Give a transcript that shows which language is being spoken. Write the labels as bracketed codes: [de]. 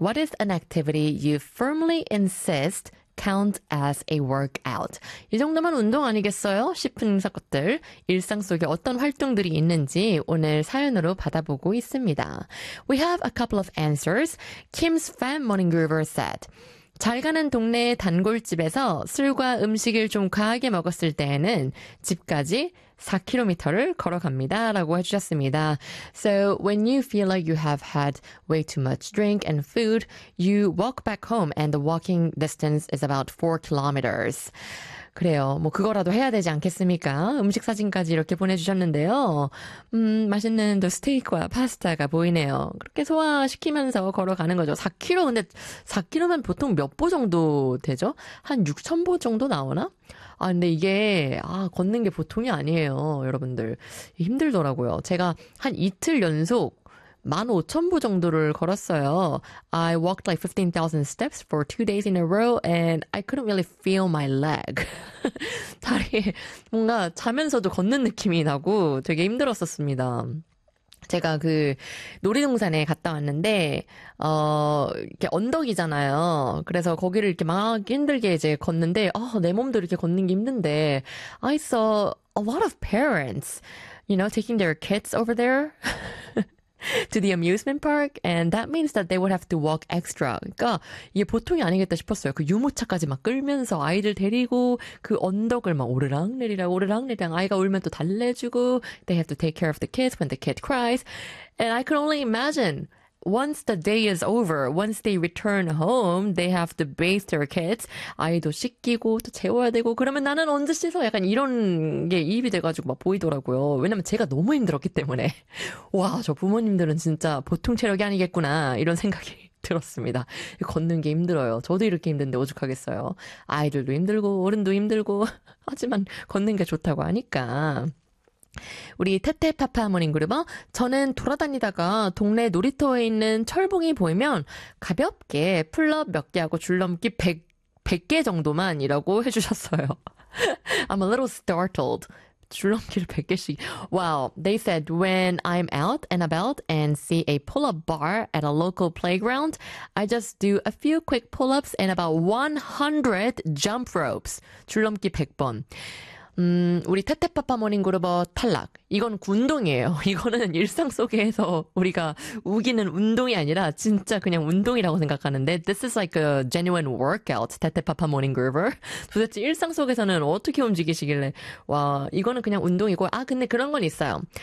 [en] What is an activity you firmly insist counts as a workout? [ko] 이 정도면 운동 아니겠어요? 싶은 것들, 일상 속에 어떤 활동들이 있는지 오늘 사연으로 받아보고 있습니다. [en] We have a couple of answers. Kim's fan morning groover said, [ko] 잘 가는 동네 단골집에서 술과 음식을 좀 과하게 먹었을 때에는 집까지 4km를 걸어갑니다. 라고 해주셨습니다. [en] So when you feel like you have had way too much drink and food, you walk back home and the walking distance is about 4 kilometers. [ko] 그래요. 뭐 그거라도 해야 되지 않겠습니까? 음식 사진까지 이렇게 보내주셨는데요. 맛있는 또 스테이크와 파스타가 보이네요. 그렇게 소화시키면서 걸어가는 거죠. 4km, 근데 4km면 보통 몇 보 정도 되죠? 한 6,000보 정도 나오나? 아, 근데 이게 걷는 게 보통이 아니에요, 여러분들. 힘들더라고요. 제가 한 이틀 연속 15,000보 정도를 걸었어요. [en] I walked like 15,000 steps for 2 days in a row and I couldn't really feel my leg. [ko] 다리에 뭔가 자면서도 걷는 느낌이 나고 되게 힘들었었습니다. 제가 그 놀이동산에 갔다 왔는데 이렇게 언덕이잖아요. 그래서 거기를 이렇게 막 힘들게 이제 걷는데 내 몸도 이렇게 걷는 게 힘든데 [en] I saw a lot of parents, you know, taking their kids over there. to the amusement park, and that means that they would have to walk extra. [ko] 그러니까 이게 보통이 아니겠다 싶었어요. 그 유모차까지 막 끌면서 아이들 데리고 그 언덕을 막 오르락내리락 오르락내리락 아이가 울면 또 달래주고 [en] they have to take care of the kids when the kid cries. And I could only imagine once the day is over, once they return home, they have to bathe their kids. [ko] 아이도 씻기고 또 재워야 되고 그러면 나는 언제 씻어? 약간 이런 게 입이 돼가지고 막 보이더라고요. 왜냐면 제가 너무 힘들었기 때문에 와, 저 부모님들은 진짜 보통 체력이 아니겠구나 이런 생각이 들었습니다. 걷는 게 힘들어요. 저도 이렇게 힘든데 오죽하겠어요. 아이들도 힘들고 어른도 힘들고 하지만 걷는 게 좋다고 하니까 우리 테테파파 모닝그룹은 저는 돌아다니다가 동네 놀이터에 있는 철봉이 보이면 가볍게 풀업 몇 개 하고 줄넘기 100개 정도만 이라고 해주셨어요. [en] I'm a little startled. [ko] 줄넘기를 100개씩. [en] Wow, they said when I'm out and about and see a pull-up bar at a local playground, I just do a few quick pull-ups and about 100 jump ropes. [ko] 줄넘기 100번. 우리 테테파파 모닝그룹어 탈락. 이건 운동이에요. 이거는 일상 속에서 우리가 우기는 운동이 아니라 진짜 그냥 운동이라고 생각하는데 [en] This is like a genuine workout, [ko] 테테파파 모닝그룹어. 도대체 일상 속에서는 어떻게 움직이시길래 와, 이거는 그냥 운동이고 아, 근데 그런 건 있어요.